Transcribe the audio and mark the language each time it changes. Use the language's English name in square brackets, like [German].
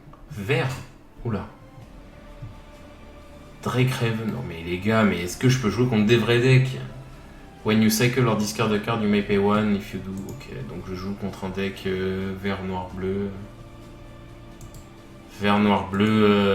[French] Vert. Oula. Drake Raven. Non mais les gars, mais est-ce que je peux jouer contre des vrais decks? [English] When you cycle or discard a card, you may pay one if you do. [French] Ok, donc je joue contre un deck vert, noir, bleu. Vert, noir, bleu.